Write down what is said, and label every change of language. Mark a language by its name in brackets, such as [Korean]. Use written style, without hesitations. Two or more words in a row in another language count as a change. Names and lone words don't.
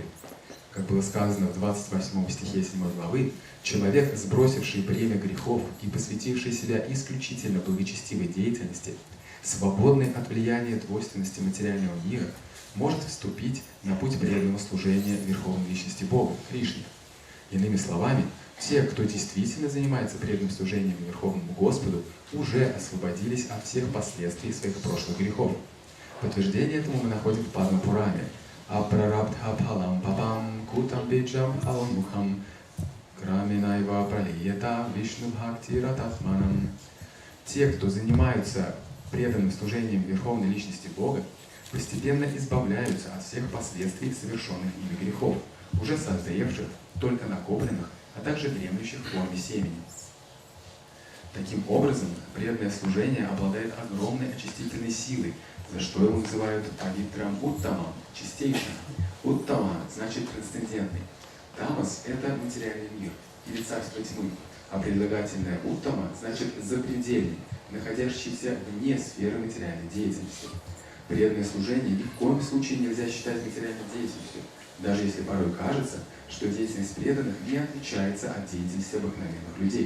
[Russian] Как было сказано в 28 стихе 7 главы, человек, сбросивший бремя грехов и посвятивший себя исключительно благочестивой деятельности, свободный от влияния двойственности материального мира, может вступить на путь преданного служения Верховной Личности Бога, Кришне. Иными словами, те, кто действительно занимается преданным служением Верховному Господу, уже освободились от всех последствий своих прошлых грехов. Подтверждение этому мы находим в Падма-Пуране. [Sanskrit] अप्रारब्ध फलं पापं कूटं बीजं फलोन्मुखं क्रमेणैव प्रलीयेत विष्णु भक्ति रतात्मनाम्. [Russian] Те, кто занимаются преданным служением Верховной Личности Бога, постепенно избавляются от всех последствий совершенных ими грехов, уже созревших, только накопленных, а также дремлющих в форме семени. Таким образом, преданное служение обладает огромной очистительной силой, за что его называют [Sanskrit] पवित्रम् उत्तमम्, [Russian] чистейшим. Уттама значит трансцендентный. Тамас – это материальный мир или царство тьмы, а прилагательное уттама значит запредельный, находящийся вне сферы материальной деятельности. Преданное служение ни в коем случае нельзя считать материальной деятельностью, даже если порой кажется, что деятельность преданных не отличается от деятельности обыкновенных людей.